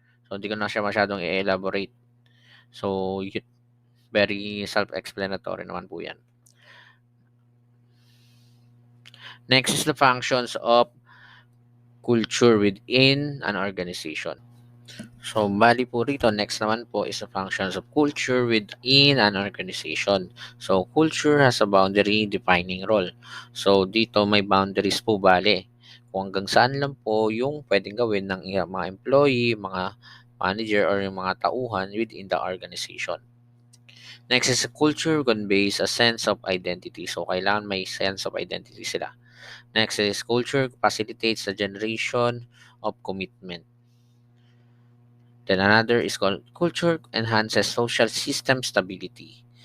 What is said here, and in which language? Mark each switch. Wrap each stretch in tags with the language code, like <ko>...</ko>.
<tl>So hindi ko na siya masyadong i-elaborate. So very self-explanatory naman po yan.</tl> <en>Next is the functions of culture within an organization.</en> <tl>So, bali po rito, next naman po</tl> <en>is the functions of culture within an organization. So, culture has a boundary defining role.</en> <tl>So, dito may boundaries po bali. Kung hanggang saan lang po yung pwedeng gawin ng mga employee, mga manager, or yung mga tauhan within the organization.</tl> <en>Next is culture conveys a sense of identity.</en> <tl>So, kailangan may sense of identity sila.</tl> <en>Next is culture facilitates the generation of commitment. Then another is called culture enhances social system stability.</en>